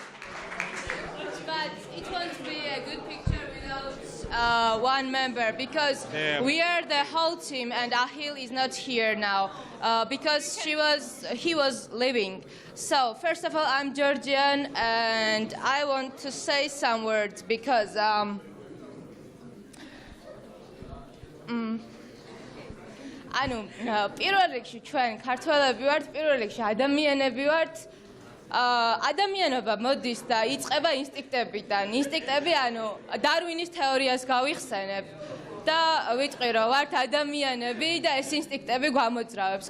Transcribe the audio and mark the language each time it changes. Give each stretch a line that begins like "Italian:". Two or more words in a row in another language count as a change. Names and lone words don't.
English: But it won't be a good picture without one member, because we are the whole team, and Ahil is not here now because he was leaving. So first of all, I'm Georgian, and I want to say some words because
Georgian: ანუ პირველ რიგში ჩვენ ქართველები ვართ, პირველ რიგში ადამიანები ვართ. ადამიანობა მოდის და იწყება ინსტინქტებიდან. ინსტინქტები, ანუ დარვინის თეორიას გავიხსენებ და ვიტყვი რომ ვართ ადამიანები და ეს ინსტინქტები გვამოძრავებს.